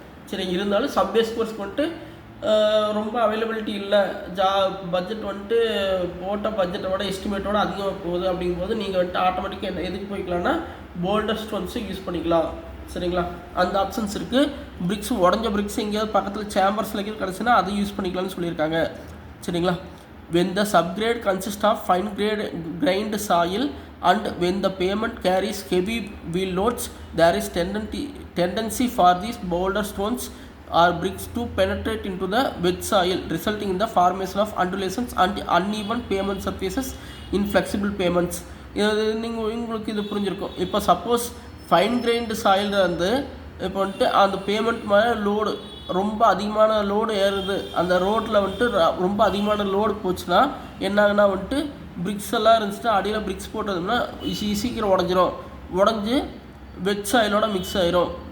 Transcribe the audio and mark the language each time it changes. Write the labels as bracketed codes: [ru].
[ta] சரி, இருந்தாலும் சப்வேஸ் கோர்ஸ்க்கு வந்துட்டு ரொம்ப அவைலபிலிட்டி இல்லை, பட்ஜெட் வந்துட்டு போட்ட பட்ஜெட்டோட எஸ்டிமேட்டோட அதிகமாக போகுது. அப்படிங்கும்போது நீங்கள் வந்துட்டு ஆட்டோமேட்டிக்காக எதுக்கு போய்க்கலாம்னா போல்டர் ஸ்டோன்ஸு யூஸ் பண்ணிக்கலாம். சரிங்களா? அந்த ஆப்ஷன்ஸ் இருக்குது. பிரிக்ஸ் உடஞ்ச பிரிக்ஸ் எங்கேயாவது பக்கத்தில் சேம்பர்ஸில் கிடச்சுன்னா அதை யூஸ் பண்ணிக்கலாம்னு சொல்லியிருக்காங்க. சரிங்களா? [en] when the subgrade consists of fine grained soil and when the pavement carries heavy wheel loads, there is tendency for these boulder stones or bricks to penetrate into the wet soil, resulting in the formation of undulations and uneven pavement surfaces in flexible pavements. [ta] இது உங்களுக்கு இது புரிஞ்சிருக்கும். இப்போ suppose fine grind soil வந்து இப்போ வந்துட்டு அந்த payment மேலே லோடு ரொம்ப அதிகமான லோடு ஏறுது, அந்த ரோட்டில் வந்துட்டு ரொம்ப அதிகமான லோடு போச்சுன்னா என்னாகுன்னா வந்துட்டு பிரிக்ஸ் எல்லாம் இருந்துச்சுன்னா அடியில் பிரிக்ஸ் போட்டதுன்னா சீக்கிரம் உடஞ்சி வெட் சாயிலோட மிக்ஸ் ஆயிரும்.